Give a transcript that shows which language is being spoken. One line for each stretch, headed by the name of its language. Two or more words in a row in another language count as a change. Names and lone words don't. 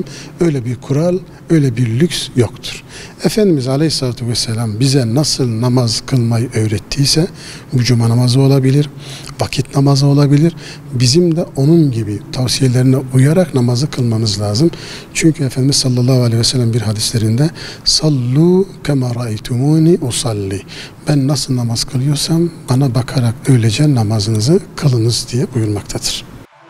Turkish: Öyle bir kural, öyle bir lüks yoktur. Efendimiz
Arabic: عليه الصلاة والسلام
Turkish: bize nasıl namaz kılmayı öğrettiyse, bu Cuma namazı olabilir, vakit vakit namazı olabilir. Bizim de onun gibi tavsiyelerine uyarak namazı kılmamız lazım. Çünkü Efendimiz
Arabic: صلى الله عليه وسلم
Turkish: bir hadislerinde
Arabic: صلوا كما رأيتموني أصلي.
Turkish: Ben nasıl namaz kılıyorsam bana bakarak öylece namazınızı kılınız diye buyurmaktadır.